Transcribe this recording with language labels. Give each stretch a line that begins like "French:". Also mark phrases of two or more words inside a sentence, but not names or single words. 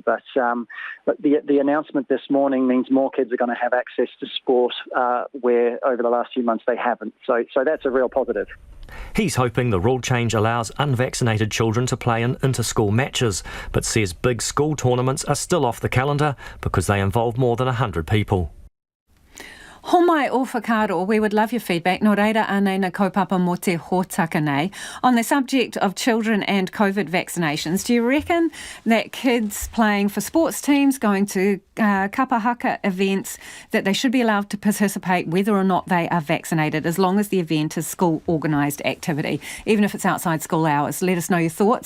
English: But the announcement this morning means more kids are going to have access to sport where over the last few months they haven't. So that's a real positive. He's hoping the rule change allows unvaccinated children to play in inter-school matches, but says big school tournaments are still off the calendar because they involve more than 100 people.
Māori: Homai o whakaaro,
English: we would love your feedback.
Māori: Nō reira anei na kaupapa mo te hōtaka nei.
English: On the subject of children and COVID vaccinations, do you reckon that kids playing for sports teams, going to kapahaka events, that they should be allowed to participate whether or not they are vaccinated, as long as the event is school organised activity, even if it's outside school hours? Let us know your thoughts.